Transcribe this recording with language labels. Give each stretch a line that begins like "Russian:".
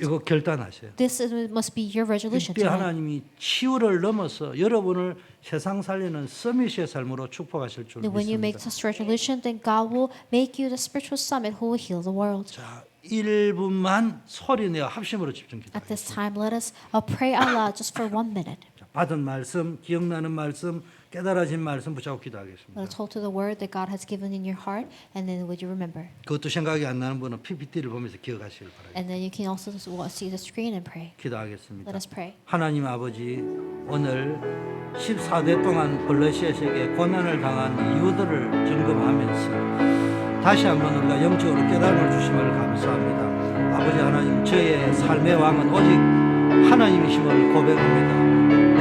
Korean: 이거 결단하셔요.
English: Must be your resolution
Korean: 특히
English: tonight.
Korean: 하나님이 치유를 넘어서 여러분을 세상 살리는 서밋의 삶으로 축복하실 줄
English: That when you make
Korean: 믿습니다.
English: such resolution, then God will make you the spiritual summit who will heal the world.
Korean: 자, 1분만 소리내어 합심으로 집중 기도.
English: At this time, let us pray out loud just for 1 minute.
Korean: 받은 말씀, 기억나는 말씀, 깨달아진 말씀 붙잡고
English: Let
Korean: 기도하겠습니다.
English: us hold to the word that God has given in your heart, and then would you remember?
Korean: 그것도 생각이 안 나는 분은 PPT를 보면서 기억하시길 바랍니다.
English: And then you can also see the screen and pray.
Korean: 기도하겠습니다.
English: Let us pray.
Korean: 하나님 아버지, 오늘 14대 동안 블러시에게 고난을 당한 이유들을 점검하면서 다시 한번 우리가 영적으로 깨달음을 주심을 감사합니다. 아버지 하나님, 저의 삶의 왕은 오직 하나님이심을 고백합니다.